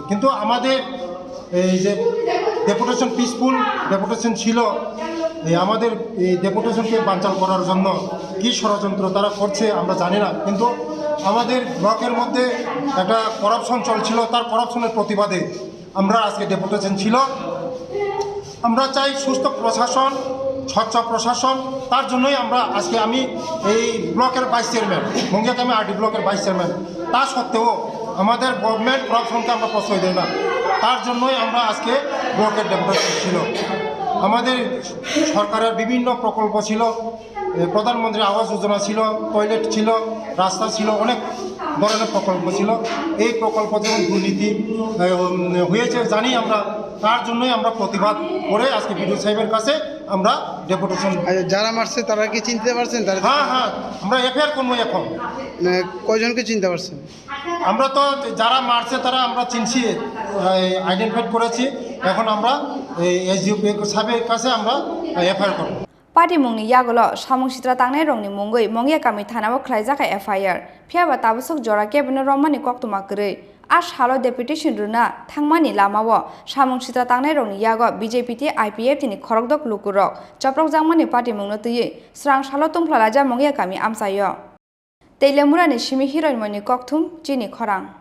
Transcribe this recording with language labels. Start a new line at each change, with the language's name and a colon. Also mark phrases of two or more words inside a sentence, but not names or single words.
Bangla: কিন্তু আমাদের এই যে ডেপুটেশন পিসফুল ডেপুটেশন ছিল, এই আমাদের এই ডেপুটেশনকে বানচাল করার জন্য কী ষড়যন্ত্র তারা করছে আমরা জানি না, কিন্তু আমাদের ব্লকের মধ্যে একটা করাপশন চলছিল, তার করাপশনের প্রতিবাদে আমরা আজকে ডেপুটেশন ছিল। আমরা চাই সুস্থ প্রশাসন, স্বচ্ছ প্রশাসন, তার জন্যই আমরা আজকে আমি এই ব্লকের ভাইস চেয়ারম্যান, মঙ্গিয়া কামী আরডি ব্লকের ভাইস চেয়ারম্যান, তা সত্ত্বেও আমাদের গভর্নমেন্ট করাপশনকে আমরা প্রশ্রয় দেয় না, তার জন্যই আমরা আজকে ব্লকের ডেপুটেশন ছিল। আমাদের সরকারের বিভিন্ন প্রকল্প ছিল, প্রধানমন্ত্রী আবাস যোজনা ছিল, টয়লেট ছিল, রাস্তা ছিল, অনেক ধরনের প্রকল্প ছিল। এই প্রকল্প যেমন দুর্নীতি হয়েছে জানি আমরা, তার জন্যই আমরা প্রতিবাদ করে আজকে বিডিও সাহেবের কাছে আমরা ডেপুটেশন। যারা মারছে তারা কি চিনতে পারছেন? হ্যাঁ আমরা এফআইআর করবো। এখন কয়জনকে চিনতে পারছেন? আমরা তো যারা মারছে তারা আমরা চিনছি, আইডেন্টিফাই করেছি। এখন আমরা এসডিও সাহেবের কাছে আমরা এফআইআর করব।
Kok Borok: पार्टी मुंनि यागोल सामंसित्रा तांनाय रंनि मुंगै मंगिया कामी थानाव ख्लाइजाखा एफआईआर फियाबा ताबुसक जरा केबिनेट रमानि कक्तमा गरै आ सालो डेपुटेशन रुना थांमानि लामाव सामंसित्रा तांनाय रंनि याग बीजेपी ति आईपीएफ तिनि खरकदक लुकुरक चप्रक जांमानि पार्टी मुंनो तयै स्रां सालो तुमफ्लालाजा मंगिया कामी आमसायो तेलेमुरानि सिमि हिरोइन मनि कक्थुम चिनी खरां।